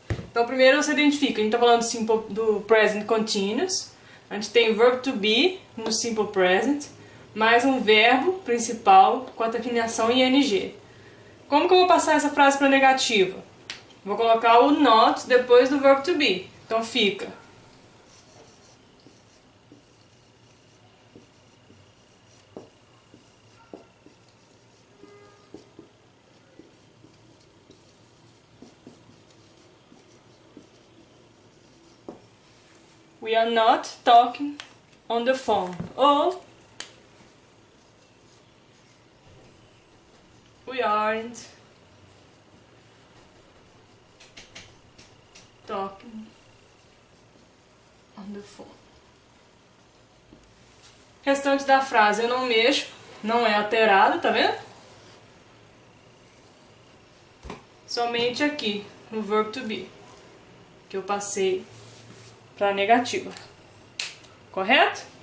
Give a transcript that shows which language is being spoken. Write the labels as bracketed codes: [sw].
[pt] Então primeiro você identifica. A gente está falando do present continuous. A gente tem o verb to be no simple present. Mais um verbo principal com a terminação em ing. Como que eu vou passar essa frase para a negativa? Vou colocar o not depois do verb to be. [en] Então fica we are not talking on the phone. Ou we aren't talking on the phone. [pt] Restante da frase eu não mexo, não é alterado, tá vendo? Somente aqui no verb to be, que eu passei para a negativa. Correto?